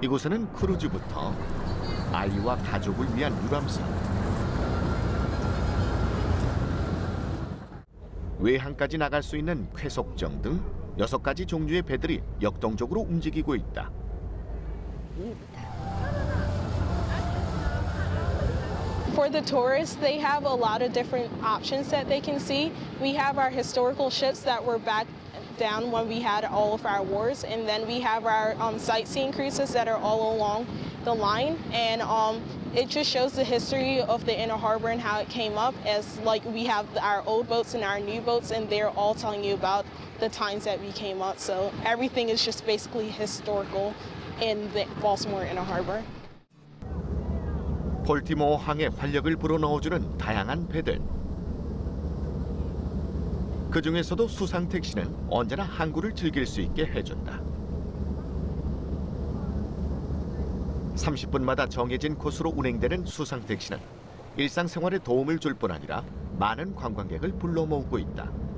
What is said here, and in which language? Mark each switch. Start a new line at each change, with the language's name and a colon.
Korean: 이곳에는 크루즈부터 아이와 가족을 위한 유람선, 외항까지 나갈 수 있는 쾌속정 등 6가지 종류의 배들이 역동적으로 움직이고 있다.
English: For the tourists, they have a lot of different options that they can see. We have our historical ships that were back down when we had all of our wars, and then we have our sightseeing cruises that are all along the line, and it just shows the history of the Inner Harbor and how it came up. As like we have our old boats and our new boats, and they're all telling you about the times that we came up. So everything is just basically historical in the Baltimore Inner Harbor.
Korean: 볼티모어 항에 활력을 불어넣어주는 다양한 배들. 그 중에서도 수상 택시는 언제나 항구를 즐길 수 있게 해준다. 30분마다 정해진 코스로 운행되는 수상 택시는 일상생활에 도움을 줄 뿐 아니라 많은 관광객을 불러 모으고 있다.